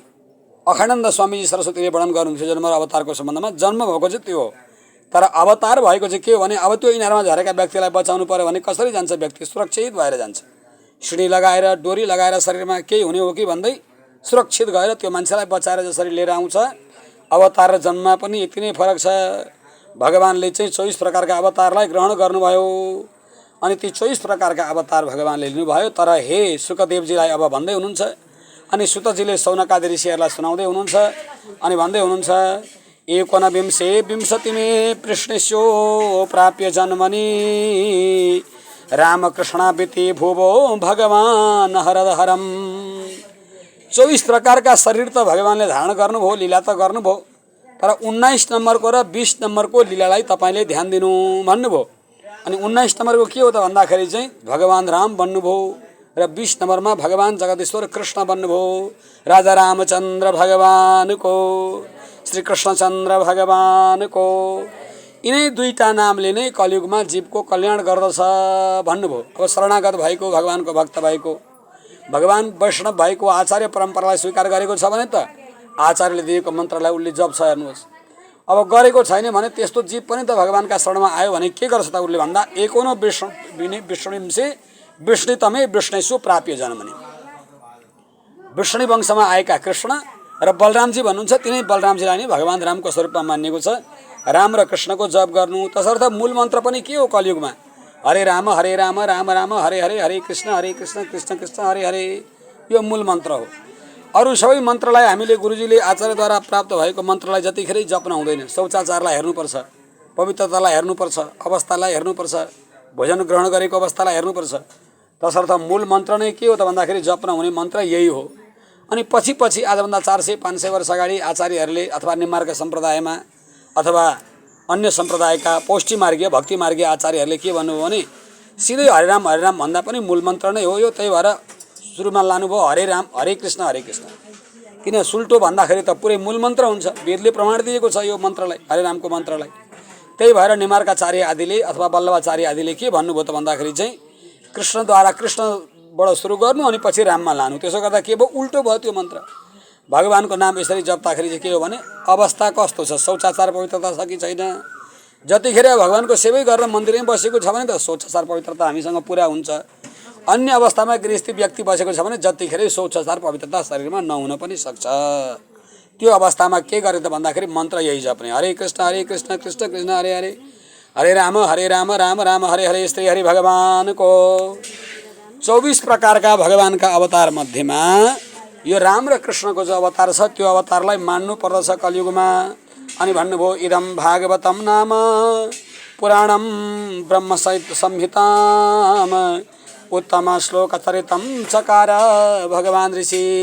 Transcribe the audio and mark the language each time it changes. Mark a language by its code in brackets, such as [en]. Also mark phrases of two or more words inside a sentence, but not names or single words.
[ne] अखण्डानन्द स्वामीजी सरस्वतीले वर्णन गर्नुहुन्छ जन्म र अवतारको सम्बन्धमा, जन्म भएको चाहिँ त्यो हो, तर अवतार भएको चाहिँ के हो भने अब त्यो इनारमा झरेका व्यक्तिलाई बचाउनु पर्यो भने कसरी जान्छ, व्यक्ति सुरक्षित भएर जान्छ, सिँढी लगाएर डोरी लगाएर शरीरमा केही हुने हो कि भन्दै सुरक्षित गएर त्यो मान्छेलाई बचाएर जसरी लिएर आउँछ, अवतार र जन्ममा पनि यति नै फरक छ। भगवानले चाहिँ 24 प्रकारका अवतारलाई ग्रहण गर्नुभयो, अनि ती 24 प्रकारका अवतार भगवानले लिनुभयो। तर हे सुखदेवजीलाई अब भन्दै हुनुहुन्छ, अनि सुतजीले सौनकादि ऋषिहरूलाई सुनाउँदै हुनुहुन्छ, अनि भन्दै हुनुहुन्छ, [sa] एकोनविंशे विंशतिमे कृष्णस्यो प्राप्य जन्मनि रामकृष्णावृत्ति भुवो भगवान हरदहरम। [ne] 24 प्रकारका शरीर त भगवानले धारण गर्नुभयो, लीला त गर्नुभयो, तर 19 नम्बरको र 20 नम्बरको लीलालाई तपाईले ध्यान दिनु भन्नुभयो। अनि 19 नम्बरको के हो त भन्दाखेरि चाहिँ भगवान राम बन्नुभयो र 20 नम्बरमा भगवान जगदीश्वर कृष्ण बन्नुभयो। राजा रामचन्द्र भगवानको, श्री कृष्णचन्द्र भगवानको यिनै दुईटा नामले नै कलियुगमा जीवको कल्याण गर्दछ भन्नुभयो। अब शरणागत भएको, भगवानको भक्त भएको, भगवान वैष्णव भएको, आचार्य परम्परालाई स्वीकार गरेको छ भने त आचार्यले दिएको मन्त्रलाई उसले जप्छ। हेर्नुहोस्, अब गरेको छैन भने त्यस्तो जीव पनि त भगवानका शरणमा आयो भने के गर्छ त उसले भन्दा [sa] एकोनो विष्णुंसे विष्णुतमे विष्णुसु प्राप्य जन्मनि। [ne] विष्णु वंशमा आएका कृष्ण र बलरामजी भन्नुहुन्छ, तिनै बलरामजीलाई नै भगवान रामको स्वरूपमा मानिएको छ। राम र कृष्णको जप गर्नु, तसर्थ मूल मन्त्र पनि के हो कलियुगमा? [sa] हरे राम राम राम हरे हरे, हरे कृष्ण कृष्ण कृष्ण हरे हरे, [ne] यो मूल मन्त्र हो। अरू सबै मन्त्रलाई हामीले गुरुजीले आचार्यद्वारा प्राप्त भएको मन्त्रलाई जतिखेरै जप्न हुँदैन। शौचाचारलाई हेर्नुपर्छ, पवित्रतालाई हेर्नुपर्छ, अवस्थालाई हेर्नुपर्छ, भोजन ग्रहण गरेको अवस्थालाई हेर्नुपर्छ। तसर्थ मूल मन्त्र नै के हो त भन्दाखेरि जप्न हुने मन्त्र यही हो। अनि पछि पछि आजभन्दा 400-500 वर्ष अगाडि आचार्यहरूले अथवा निम्मार्ग सम्प्रदायमा अथवा अन्य सम्प्रदायका पौष्टिमार्गीय भक्तिमार्गीय आचार्यहरूले के भन्नुभयो भने सिधै हरे राम भन्दा पनि मूल मन्त्र नै हो यो। त्यही भएर सुरुमा लानुभयो [sa] हरे राम हरे कृष्ण हरे कृष्ण। [ne] किन सुल्टो भन्दाखेरि त पुरै मूल मन्त्र हुन्छ, वेदले प्रमाण दिएको छ यो मन्त्रलाई, हरे रामको मन्त्रलाई। त्यही भएर निमार्गाचार्य आदिले अथवा वल्लभाचार्य आदिले के भन्नुभयो त भन्दाखेरि चाहिँ कृष्णद्वारा कृष्णबाट सुरु गर्नु अनि पछि राममा लानु। त्यसो गर्दा के भयो, उल्टो भयो त्यो मन्त्र। भगवानको नाम यसरी जप्दाखेरि चाहिँ के हो भने अवस्था कस्तो छ, शौचाचार पवित्रता छ कि छैन। जतिखेर भगवानको सेवै गरेर मन्दिरमै बसेको छ भने त शौचाचार पवित्रता हामीसँग पुरा हुन्छ। अन्य अवस्थामा गृहस्थी व्यक्ति बसेको छ भने जतिखेरै शौचाचार पवित्रता शरीरमा नहुन पनि सक्छ। त्यो अवस्थामा के गर्ने त भन्दाखेरि मन्त्र यही जप्ने, [sa] हरे कृष्ण कृष्ण कृष्ण हरे हरे, हरे राम राम राम हरे हरे, [ne] श्री हरि भगवानको 24 प्रकारका भगवानका अवतार मध्येमा यो राम र कृष्णको जो अवतार छ त्यो अवतारलाई मान्नु पर्दछ कलियुगमा। अनि भन्नुभयो [sa] इदं भागवतम नाम पुराणम ब्रह्म संहिताम उत्तम श्लोक चरितम चकार भगवान ऋषि।